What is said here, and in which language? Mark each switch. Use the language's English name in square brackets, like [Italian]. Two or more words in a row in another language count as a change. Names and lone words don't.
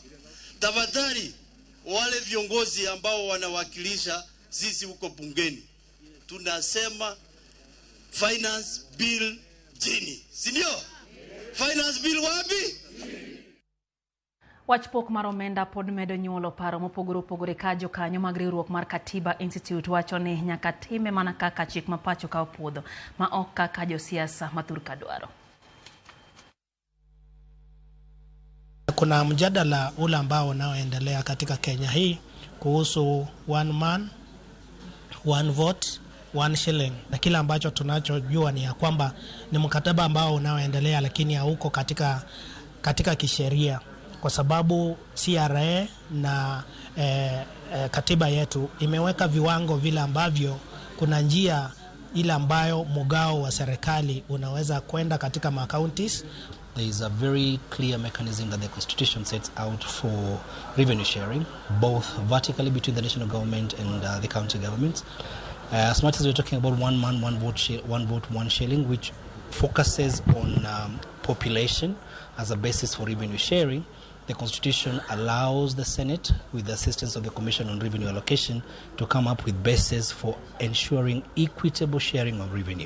[Swahili] Tafadhali wale viongozi ambao wanawakilisha sisi huko bungeni tunasema [English] finance bill [Swahili] chini, si ndio? [English] Finance bill [Swahili] wapi? [Luo (Kenya and Tanzania)] Wachpok mar omenda pod medo nyuolo paro mopogore kajo kanyo mag riwruok mar Katiba Institute wacho ni nyaka time mana kaka chik mapacho ka opuodho ma ok kaka josiasa mathurka dwaro. [Swahili] Kuna mjadala ule ambao unaoendelea katika Kenya hii kuhusu [English] one man one vote one shilling, [Swahili] na kila ambacho tunachojua ni ya kwamba ni mkataba ambao unaoendelea lakini hauko katika kisheria, kwa sababu CRA na katiba yetu imeweka viwango vile ambavyo kuna njia ile ambayo mgao wa serikali unaweza kwenda katika counties. [English] There is a very clear mechanism that the Constitution sets out for revenue sharing, both vertically between the national government and the county governments. As much as we're talking about one man, one vote, one shilling, which focuses on population as a basis for revenue sharing, the Constitution allows the Senate, with the assistance of the Commission on Revenue Allocation, to come up with bases for ensuring equitable sharing of revenue.